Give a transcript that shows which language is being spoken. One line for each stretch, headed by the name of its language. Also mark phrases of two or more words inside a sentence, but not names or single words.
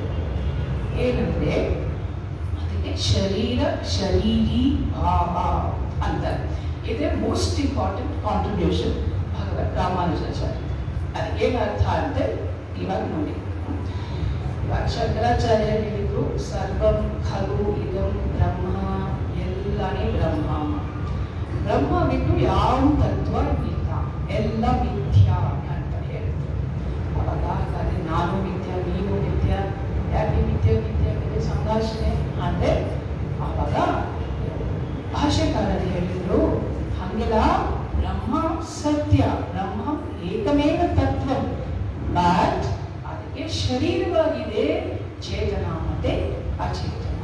Kannada: ಏನಂದ್ರೆ ಅದಕ್ಕೆ ಶರೀರ ಶರೀರಿ ಭಾವ ಅಂತ. ಇದೇ
English: most important contribution
Kannada: ಭಗವತ್ ರಾಮಾನುಜಾಚಾರ್ಯ. ಅದಕ್ಕೇನು ಅರ್ಥ ಅಂತ ಇವಾಗ ನೋಡಿ. ಇವಾಗ ಶಂಕರಾಚಾರ್ಯ ಹೇಳಿದ್ರು
Sanskrit: ಸರ್ವಂ ಖಲು ಇದಂ ಬ್ರಹ್ಮ,
Kannada: ಎಲ್ಲನೇ ಬ್ರಹ್ಮ. ಬ್ರಹ್ಮ ಬಿಟ್ಟು ಯಾವ ತತ್ವ ಇಲ್ಲ, ಎಲ್ಲ ಮಿಥ್ಯಾ ಅಂತ ಹೇಳಿದ್ರು. ಅವಾಗ ಹಾಗಾದ್ರೆ ನಾನು ಮಿಥ್ಯ, ನೀನು ಮಿಥ್ಯ, ಯಾಕೆ ಮಿಥ್ಯ ಮಿಥ್ಯ ಮೇಲೆ ಸಂಭಾಷಣೆ ಅಂದ್ರೆ ಅವಾಗ ಭಾಷೆಕಾರರು ಹೇಳಿದ್ರು ಹಂಗಿಲ್ಲ, ಬ್ರಹ್ಮ ಸತ್ಯ, ಬ್ರಹ್ಮ ಏಕಮೇವ ತತ್ವ, ಬಟ್ ಅದಕ್ಕೆ ಶರೀರವಾಗಿದೆ ಚೇತನ ಮತ್ತೆ ಅಚೇತನ.